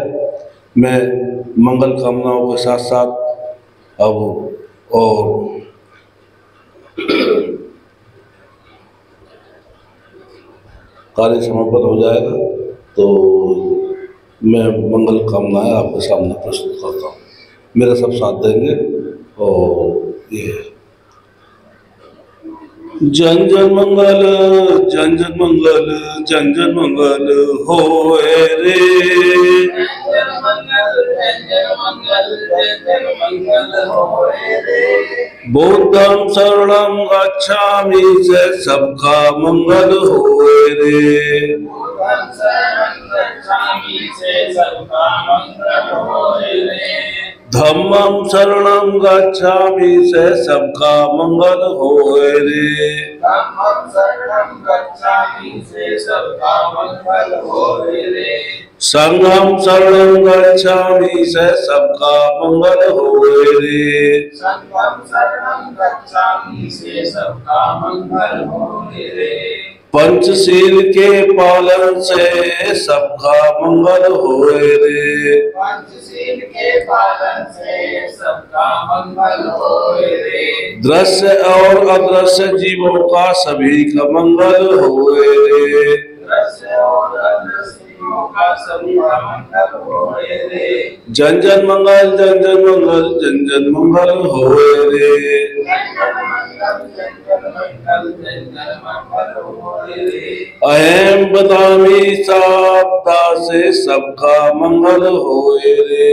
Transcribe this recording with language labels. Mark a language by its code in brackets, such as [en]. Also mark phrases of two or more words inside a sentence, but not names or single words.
[hi] मैं मंगल कामनाओं के साथ साथ अब और कार्य समापन हो जाएगा तो मैं मंगल कामनाएं आपके सामने प्रस्तुत करता हूँ। मेरा सब साथ देंगे और ये जन जन मंगल, जन जन मंगल, जन जन मंगल होए रे। [pi] बुद्धं शरणं गच्छामि [hi] से सबका मंगल होए रे। [pi] धम्मं शरणं गच्छामि [hi] से सबका मंगल होए रे। [pi] संघं शरणं गच्छामि [hi] से सबका मंगल होए रे। पंचशील के पालन से सबका मंगल होए रे। पंचशील के पालन से सबका मंगल होए रे। दृश्य और अदृश्य जीवों का सभी का मंगल होए रे। दृश्य और अदृश्य जीवों का सभी का मंगल होए रे। जन जन मंगल, जन जन मंगल, जन जन मंगल होए रे। अहम बदामी साबदा से सबका मंगल होए रे।